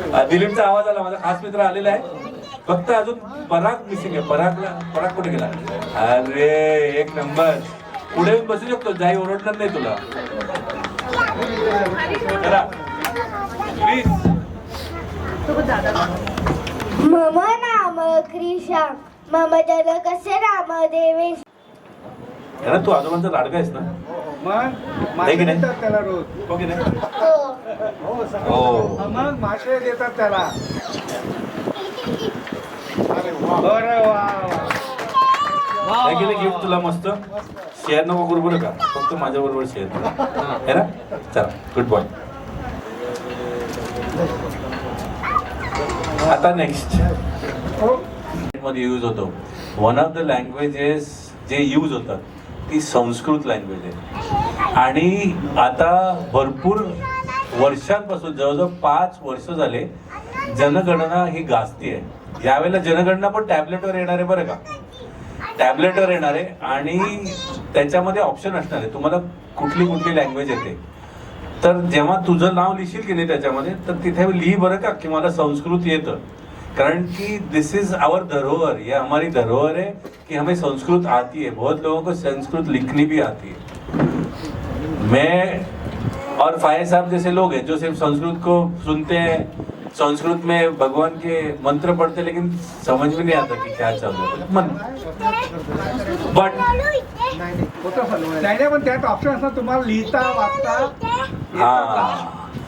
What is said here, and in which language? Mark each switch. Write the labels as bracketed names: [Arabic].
[Marathi] दिलीपचा आवाज आला, माझा खास मित्र आलेला आहे. फक्त अजून पराग मिसिंग आहे. पराग कुठे गेला? अरे एक नंबर. पुढे येऊन बसू शकतो, जाई ओरडणार नाही तुला. [English] Please. [Sanskrit] मम नाम क्रिशा मम जन कसे राम देवेश. [Marathi] तू आजोबांचा लाडका आहेस ना? मासे देतात त्याला रोज. हो की नाही? हो. मग मासे देतात त्याला. अरे वा. काय केलं गिफ्ट तुला? मस्त. शेअर नको करू बरं का, फक्त माझ्या बरोबर शेअर आहे ना. चला, गुड बॉय. आता नेक्स्ट मध्ये यूज होतो. [English] one of the languages [Marathi] जे यूज होतात ती संस्कृत लँग्वेज आहे. आणि आता भरपूर वर्षांपासून, जवळजवळ 5 वर्ष झाले, जनगणना ही गाजती आहे. यावेळेला जनगणना पण टॅबलेटवर येणार आहे बरं का. टॅबलेटवर येणार आहे आणि त्याच्यामध्ये ऑप्शन असणार आहे तुम्हाला कुठली लँग्वेज येते. तर जेव्हा तुझं नाव लिहिशील की नाही त्याच्यामध्ये, तर तिथे लिही बरं का की मला संस्कृत येतं. [Hindi] कारण कि [English] this is our [Hindi] धरोहर, ये हमारी धरोहर है कि हमें संस्कृत आती है. बहुत लोगों को संस्कृत लिखनी भी आती है. मैं और फायर साहब जैसे लोग हैं जो सिर्फ संस्कृत को सुनते हैं, संस्कृत में भगवान के मंत्र पढ़ते, लेकिन समझ में नहीं आता कि क्या चल रहा है. [English] but [Marathi] नाही, पण त्यात ऑप्शन असतात तुम्हाला लिहिता वाचता.